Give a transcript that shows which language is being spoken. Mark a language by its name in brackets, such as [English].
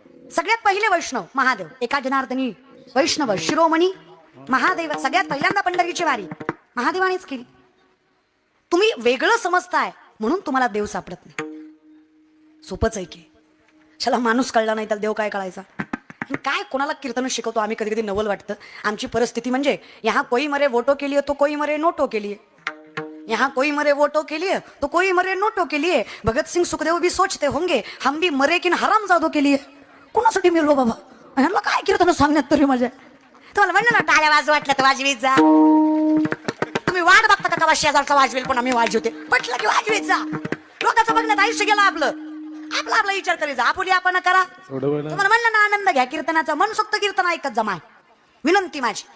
[Marathi] सगळ्यात पहिले वैष्णव महादेव. एका जनार्दनी वैष्णव शिरोमणी महादेव. सगळ्यात पहिल्यांदा पंढरीची वारी महादेवानेच केली. तुम्ही वेगळं समजताय म्हणून तुम्हाला देव सापडत नाही. सोपंच आहे की. चला माणूस कळला नाही त्याला देव काय कळायचा. आणि काय कोणाला कीर्तन शिकवतो आम्ही, कधी कधी नवल वाटतं. आमची परिस्थिती म्हणजे [Hindi] यहाँ कोई मरे वोटो के लिए तो कोई मरे नोटो के लिए, यहाँ कोई मरे वोटो के लिए तो कोई मरे नोटो के लिए. भगत सिंग सुखदेव भी सोचते होंगे हम भी मरे किन हरामजादो के लिए. [Marathi] कोणासाठी मिळलो बाबा, ह्यांना काय कीर्तन सांगण्यात तरी मजा. तुम्हाला म्हणलं ना टाळ्या वाजव वाटलं तर वाजवीत जा. तुम्ही वाट बघता का कवा शेजारचा वाजवेल पण आम्ही वाजवते, पटलं की वाजवीत जा. लोकांचं बघण्यात आयुष्य गेलं आपलं. आपला आपला विचार करायचा, आपुली आपण करा. तुम्हाला म्हणलं ना आनंद घ्या कीर्तनाचा, मनसोक्त कीर्तन ऐकत जमाय, विनंती माझी.